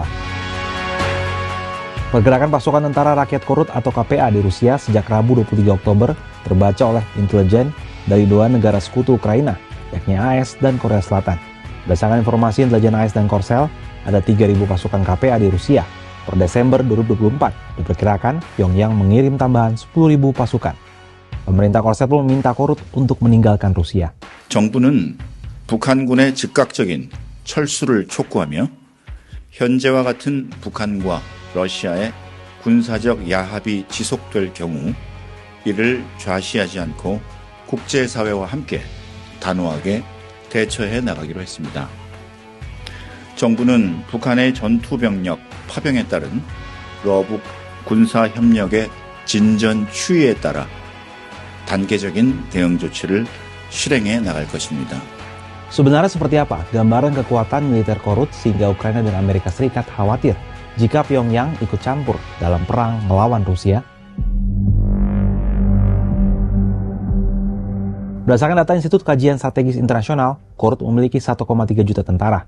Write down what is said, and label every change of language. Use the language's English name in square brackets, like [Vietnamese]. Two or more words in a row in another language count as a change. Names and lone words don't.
[Indonesian] Pergerakan pasukan tentara rakyat Korut atau KPA di Rusia sejak Rabu 23 Oktober terbaca oleh intelijen dari dua negara sekutu Ukraina, yakni AS dan Korea Selatan. Berdasarkan informasi intelijen AS dan Korsel, ada 3.000 pasukan KPA di Rusia. Per Desember 2024, diperkirakan Pyongyang mengirim tambahan 10.000 pasukan. Pemerintah Korsel pun meminta Korut untuk meninggalkan Rusia. [Korean] 정부는 북한군의 즉각적인 철수를 촉구하며 현재와 같은 북한과 러시아의 군사적 야합이 지속될 경우 이를 좌시하지 않고 국제사회와 함께 단호하게 대처해 나가기로 했습니다. 정부는 북한의 전투병력 파병에 따른 러북 군사협력의 진전 추이에 따라 단계적인 대응 조치를 실행해 나갈 것입니다. [Indonesian] Sebenarnya seperti apa gambaran kekuatan militer Korut sehingga Ukraina dan Amerika Serikat khawatir jika Pyongyang ikut campur dalam perang melawan Rusia? Berdasarkan data Institut Kajian Strategis Internasional, Korut memiliki 1,3 juta tentara.